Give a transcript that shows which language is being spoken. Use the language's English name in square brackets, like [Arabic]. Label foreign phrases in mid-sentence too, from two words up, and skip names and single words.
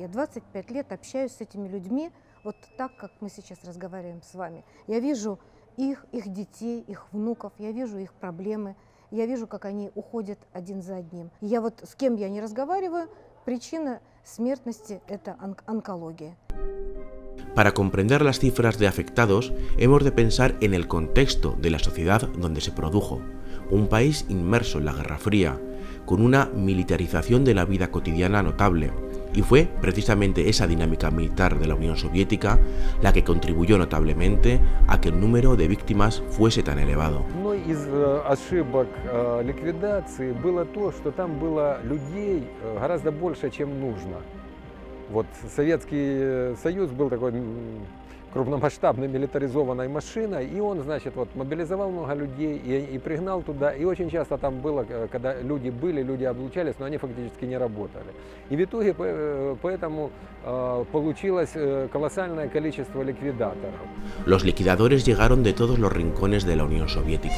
[Russian] Я 25 лет общаюсь с этими людьми вот так, как мы сейчас разговариваем с вами. Я вижу их детей, их внуков, я вижу их проблемы, я вижу, как они уходят один за одним. Я вот с кем я не разговариваю, причина смертности – это онкология. [Spanish] Para comprender las cifras de afectados, hemos de pensar en el contexto de la sociedad donde se produjo, un país inmerso en la Guerra Fría, con una militarización de la vida cotidiana notable, y fue precisamente esa dinámica militar de la Unión Soviética la que contribuyó notablemente a que el número de víctimas fuese tan elevado. [Russian] Одной из ошибок ликвидации было то, что там было людей гораздо больше, чем нужно. Вот Советский Союз был такой крупномасштабной милитаризованной машиной, и он, значит, вот мобилизовал много людей и пригнал туда, и очень часто там было, когда люди были, люди облучались, но они фактически не работали. И в итоге поэтому получилось колоссальное количество ликвидаторов. [Spanish] Los liquidadores llegaron de todos los rincones de la Unión Soviética.